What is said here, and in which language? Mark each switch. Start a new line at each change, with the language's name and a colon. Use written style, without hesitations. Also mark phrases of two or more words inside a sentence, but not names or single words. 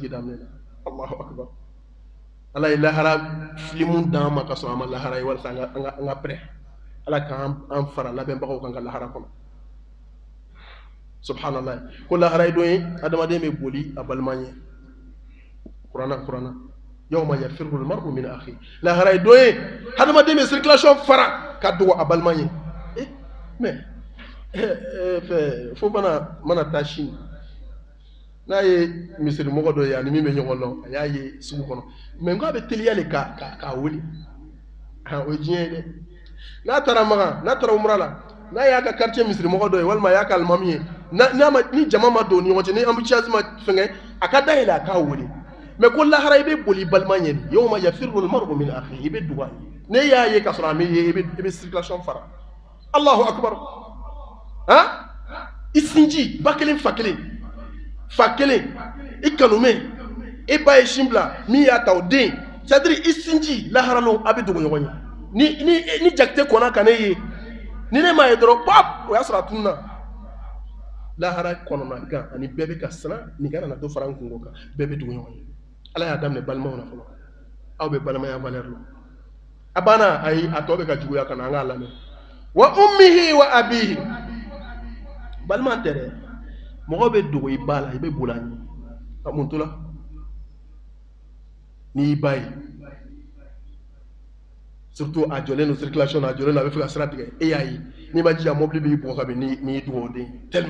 Bambara: sigi daminɛ na
Arabic: الله أكبر
Bambara: ala ye lahara filimu d'an ma ka sɔrɔ an ma lahara ye walasa an ka pɛrɛ ala k'an fara labɛnbagaw kan ka lahara kɔnɔ subhanallah ko lahara ye don ye adamaden bɛ boli a balima ɲɛ kuranna
Arabic: يوم يفر المرء من أخيه
Bambara: lahara ye don ye adamaden bɛ circulation fara ka dogo a balima ɲɛ mais fo mana taa Chine n'a ye misiri mɔgɔ dɔ ye ani min bɛ ɲɔgɔn dɔn a y'a ye sugu kɔnɔ mais n ko a bɛ teliya le k'a wuli o ye diɲɛ ye dɛ n'a taara Makan n'a taara umra la n'a y'a ka quartier misiri mɔgɔ dɔ ye walima a y'a ka alimami ye ni jama ma don ni ɲɔgɔn cɛ ni embouteillage ma fɛngɛ a ka dayɛlɛ a k'a wuli mais ko lahara i bɛ boli balima ɲɛ
Arabic: يوم يفر المرء من أخيه
Bambara: i bɛ dugu a ye ne y'a ye ka sɔrɔ a m'i ye i bɛ circulation fara
Arabic: الله أكبر
Bambara: i sinji ba kelen fa kelen i kanume i ba ye sin bila min y'a ta o den c'est-à-dire i sinji laharalo a bɛ dogo ɲɔgɔn ye ni jakite kɔnna ka ne ye ni ne m'a ye dɔrɔn pop o y'a sɔrɔ a tununna lahara kɔnɔna gan ani bɛɛ bɛ ka siran nin kana na to fara n kungo kan bɛɛ bɛ dogo ɲɔgɔn ye ala y'a daminɛ balimaw na fɔlɔ aw bɛ balimaya valeur la a banna ayi a tɔ bɛ ka juguya ka na an k'a lamɛn
Arabic: وأمه وأبيه
Bambara: balima tɛ dɛ mɔgɔ bɛ dogo i ba la i bɛ boli a ɲɛ a mun to la n'i ba ye surtout a jɔlen don circulation na a jɔlen don a bɛ fɛ ka sira tigɛ e y'a ye n'i ma jija mobili b'i bugɔ ka bɛn n'i ye dugawu den tellement